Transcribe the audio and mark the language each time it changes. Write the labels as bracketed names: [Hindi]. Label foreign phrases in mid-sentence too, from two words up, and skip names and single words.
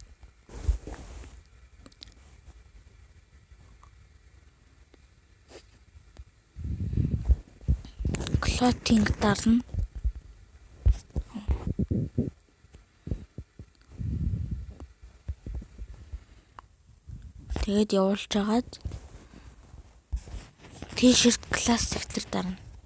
[Mongolian] Clothing дарна. Тэгээд явуулж агаад [English] t-shirt classic [Mongolian] дээр дарна.